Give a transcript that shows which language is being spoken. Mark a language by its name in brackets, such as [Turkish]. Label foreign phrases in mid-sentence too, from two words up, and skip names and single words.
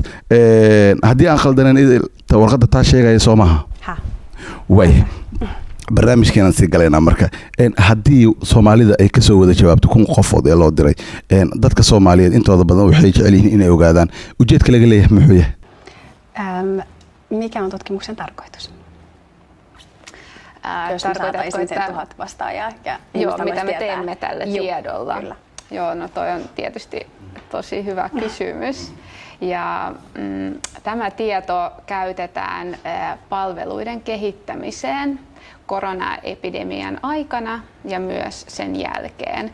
[Somali] haddii aan khaldanayn warqadda taa sheegaya soo maaha? way barnaamijkeenan sii galaynaa marka. haddii Soomaalida ay ka soo wada jawaabto 1,000 qofood ee loo diray, dadka Soomaaliyeed intooda badan waxay jecel yihiin inay ogaadaan ujeedka laga leeyahay muxuu yahay? [Finnish] Mikä on tutkimuksen tarkoitus? Jos Tarkoitatko, sen 1000 vastaajaa ja joo, mitä me teemme tällä tiedolla? Kyllä. Joo, no toi on tietysti tosi hyvä kysymys. Ja tämä tieto käytetään palveluiden kehittämiseen koronaepidemian aikana ja myös sen jälkeen.